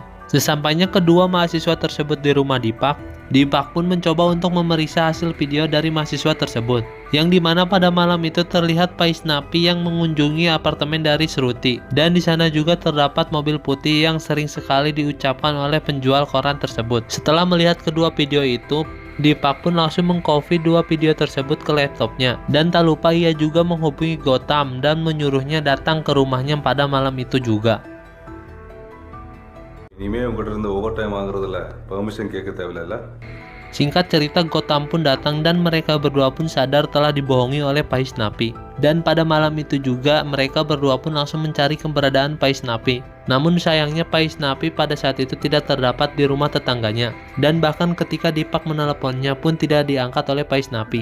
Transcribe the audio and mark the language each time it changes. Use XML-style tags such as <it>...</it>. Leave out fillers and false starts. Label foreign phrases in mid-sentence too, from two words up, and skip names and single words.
<id>Sesampainya kedua mahasiswa tersebut di rumah Deepak pun mencoba untuk memeriksa hasil video dari mahasiswa tersebut, yang dimana pada malam itu terlihat Vaishnavi yang mengunjungi apartemen dari Shruti, dan di sana juga terdapat mobil putih yang sering sekali diucapkan oleh penjual koran tersebut. Setelah melihat kedua video itu, Deepak pun langsung mengcopy dua video tersebut ke laptopnya, dan tak lupa ia juga menghubungi Gautam dan menyuruhnya datang ke rumahnya pada malam itu juga.</id> <ta>இனிமே உங்ககிட்ட இருந்து</ta> <en>over time</en> <ta>வாங்குறதுல பெர்மிஷன் கேட்க தேவையில்ல.</ta> <id>Singkat cerita, Gotham pun datang dan mereka berdua pun sadar telah dibohongi oleh Paisnapi. Dan pada malam itu juga mereka berdua pun langsung mencari keberadaan Paisnapi. Namun sayangnya Paisnapi pada saat itu tidak terdapat di rumah tetangganya. Dan bahkan ketika Deepak meneleponnya pun tidak diangkat oleh Paisnapi.</id>